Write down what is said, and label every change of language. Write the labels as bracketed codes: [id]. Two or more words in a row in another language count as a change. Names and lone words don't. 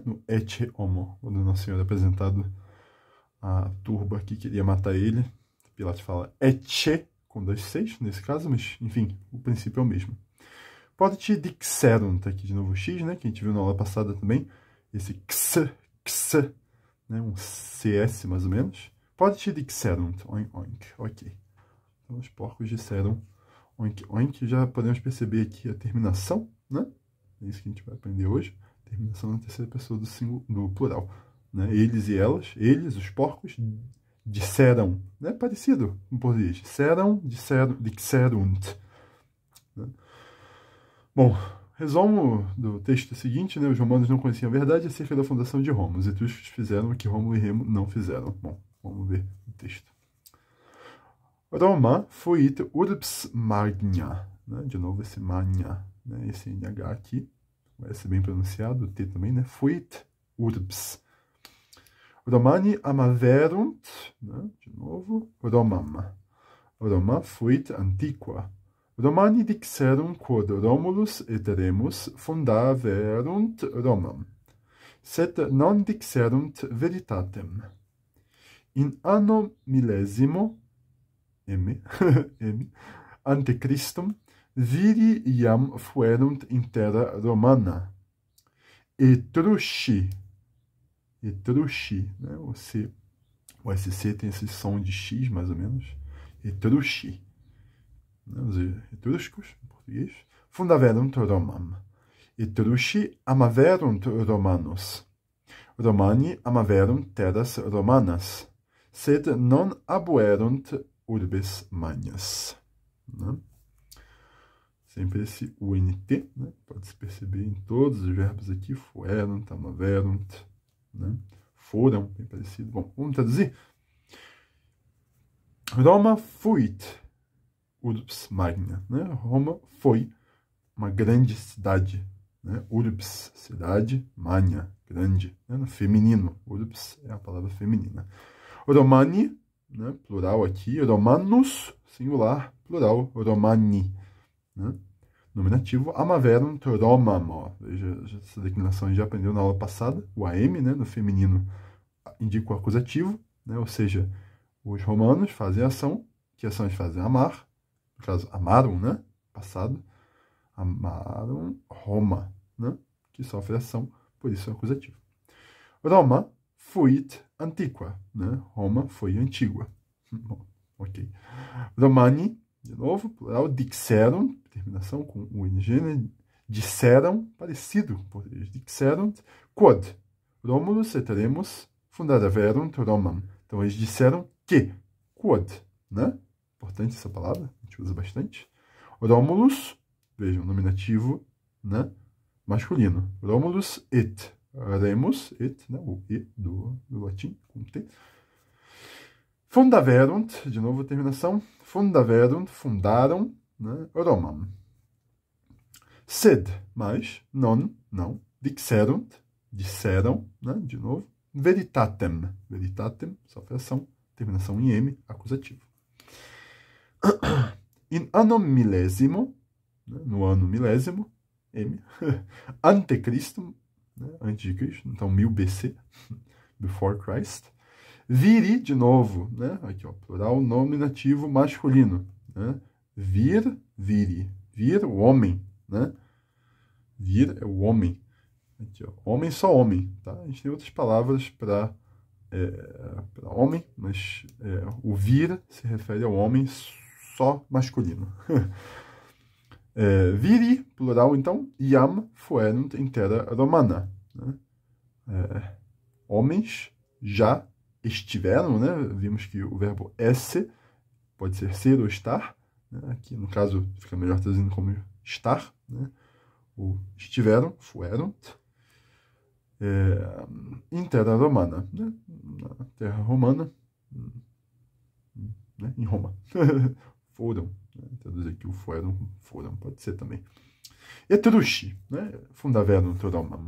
[pt] No [la] etche homo, [pt] quando Nosso Senhor é apresentado a turba que queria matar ele, Pilatos fala etche, com 2 Cs nesse caso, mas, enfim, o princípio é o mesmo. [la] Pode te dixerunt, [pt] aqui de novo o X, né? Que a gente viu na aula passada também, esse x, né? Um CS mais ou menos. [la] Pode te dixerunt, [pt] oink, oink, ok. Então os porcos disseram oink, oink, já podemos perceber aqui a terminação, né? É isso que a gente vai aprender hoje. Terminação na terceira pessoa do plural. Né? Eles e elas, eles, os porcos, disseram. Né? Parecido em português. Disseram, dixerunt. Né? Bom, resumo do texto seguinte, né? Os romanos não conheciam a verdade acerca da fundação de Roma. Os etruscos fizeram o que Rômulo e Remo não fizeram. Bom, vamos ver o texto. [la] Roma fuit urbs magna, [pt] né? De novo esse magna, né? Esse NH aqui, vai ser bem pronunciado, o T também, né? [la] Fuit urbs. Romani amaverunt, [pt] né? De novo, [la] Romam. Roma fuit antiqua. Romani dixerunt quod Romulus et Remus fundaverunt Romam, sed non dixerunt veritatem. In anno millesimo M, ante Christum, viri iam fuerunt in terra romana. Etrusci, [pt] né? O SC tem esse som de X, mais ou menos. Etrusci. Né? Os etruscos, em português. [la] Fundaverunt Romam. Etrusci amaverunt Romanos. Romani amaverunt terras romanas. Sed non abuerunt urbes magnas. [pt] Né? Sempre esse UNT, né? Pode-se perceber em todos os verbos aqui, [la] fuerunt, amaverunt, [pt] né? Foram, bem parecido. Bom, vamos traduzir? [la] Roma fuit urbs magna, [pt] né? Roma foi uma grande cidade, né? Urbs, cidade, magna, grande, né? No feminino, urbs é a palavra feminina. Romani, né? Plural aqui, Romanus, singular, plural, Romani, né? Nominativo, [la] amaverunt Romam, [pt] ó. Veja, essa declinação a gente já aprendeu na aula passada, o AM, né? No feminino indica o acusativo, né? Ou seja, os romanos fazem ação, que ação eles fazem? Amar, no caso, amaram, né? Passado, amaram Roma, né? Que sofre ação, por isso é acusativo. [la] Roma fuit antiqua, [pt] né? Roma foi antígua. Bom, ok. Romani, de novo, plural, dixerunt, terminação com UNG, né? Disseram, parecido com português, [la] dixerunt, quod Romulus et Remus fundaverunt Romam. [pt] Então, eles disseram que, quod, né? Importante essa palavra, a gente usa bastante. Romulus, vejam, nominativo, né? Masculino. [la] Romulus et Remus, et, [pt] né? O E do latim, com T. Fundaverunt, de novo a terminação, fundaverunt, fundaram, né? Romam. Sed, mas, não, dixerunt, disseram, né? De novo, veritatem, sofre ação, terminação em M, acusativo. [la] In anno millesimo, [pt] né? No ano milésimo, [la] M, ante Christum, [pt] né? Antes de Cristo, então 1000 BC, [en] before Christ. [pt] Viri, de novo, né? Aqui, ó, plural nominativo masculino, né? Viri. Vir, o homem, né? Vir é o homem. Aqui, ó, homem, só homem, tá? A gente tem outras palavras para homem, mas o vir se refere ao homem só masculino. Viri, plural, então, [la] iam fuerunt in terra romana. [pt] Né? Homens já estiveram, né? Vimos que o verbo esse pode ser ou estar. Né? Aqui, no caso, fica melhor traduzindo como estar. Né? Ou estiveram, fuerunt. Em terra romana. Né? Na terra romana. Né? Em Roma. Foram. Né? Traduzir aqui o foram, pode ser também. Etrusci, né? [la] Fundaverunt Romam.